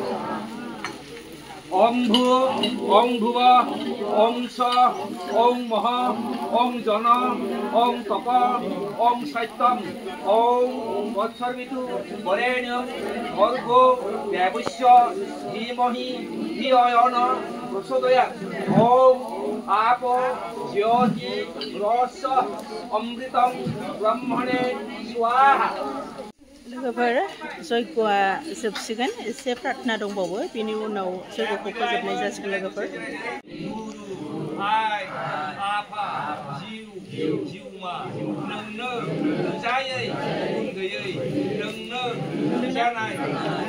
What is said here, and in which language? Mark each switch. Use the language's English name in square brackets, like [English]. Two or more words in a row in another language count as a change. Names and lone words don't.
[Sanskrit] ओम भू ओम भुव ओम स ओम मह ओम जन ओम तप ओम सत्यम ओम तत्सर्वितु वरेण्यं भर्गो देवस्य धीमहि धियो यो न प्रचोदयात् ओम आपो ज्योति रस अमृतं ब्रह्मणे स्वाहा [Bodo] लोगोफोर जयग'आ जोबसिगोन एसे प्रार्थना दंबावो बिनि उनाव जयग'खौ फोजोबनाय जासिगोन लोगोफोर आइ आफा जिउ जिउमा नोंनो नुजायै गुन गैयै नोंनो नुजानाय गुन